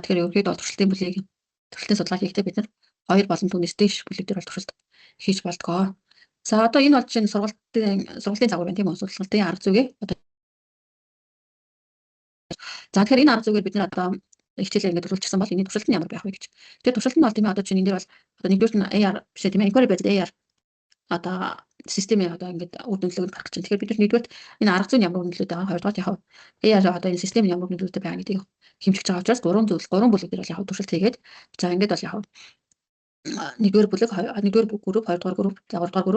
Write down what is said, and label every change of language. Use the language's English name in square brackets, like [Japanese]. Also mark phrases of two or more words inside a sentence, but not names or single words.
[Mongolian] Тэгэхээр ерөнхийдөө туршилтын бүлгийг туршилтын судалгаа хийхдээ бид нар 2 болон түүнээс дээш бүлэг дээр бол туршилт хийж болдгоо. За одоо энэ бол чинь сургалтын загвар байна тийм үү? Сургалтын арга зүйгээ одоо за тэгэхээр энэ арга зүйгээр бид нар одоо хичээлээ ингээд төлөвлөсөн бол энэ туршилт нь ямар байх вэ гэж. Тэгэхээр туршилт нь бол тийм ээ одоо чинь энэ дээр бол одоо нэгдүгээр нь AR биш тийм ээ [English] inquiry based [Mongolian] AR одоо системээ одоо ингээд үр дүнлэг гаргах чинь. Тэгэхээр бид нар нэгдүгээр энэ арга зүйн ямар үнэлээд байгаа, хоёрдугаар яг AR одоо энэ систем ямар үнэлээдтэй байгаа гэдгийг хэмжиж байгаа учраас 3 бүлэг дээр бол яг туршилт хийгээд за ингээд бол яг нэгдүгээр бүлэг, нэгдүгээр групп, хоёрдугаар групп, гуравдугаар групп.